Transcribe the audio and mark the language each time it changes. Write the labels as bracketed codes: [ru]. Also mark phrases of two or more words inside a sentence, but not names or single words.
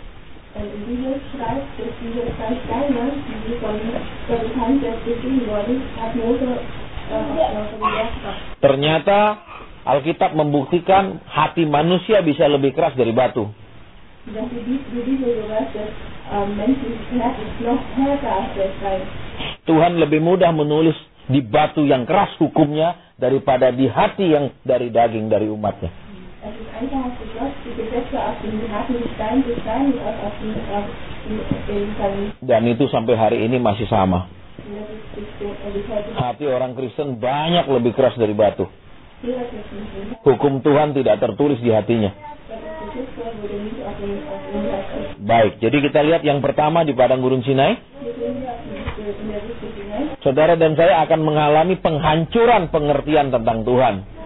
[id] Ternyata Alkitab membuktikan hati manusia bisa lebih keras dari batu. Tuhan lebih mudah menulis di batu yang keras hukumnya daripada di hati yang dari daging dari umatnya. [de] Es ist einfacher für Gott, die Gesetze auf den harten Stein zu schreiben, als auf den [id] Dan itu sampai hari ini masih sama. [de] das ist bis heute. [id] Hati orang Kristen banyak lebih keras dari batu. Hukum Tuhan tidak tertulis di hatinya. Baik, jadi kita lihat yang pertama di padang gurun Sinai. Saudara dan saya akan mengalami penghancuran pengertian tentang Tuhan.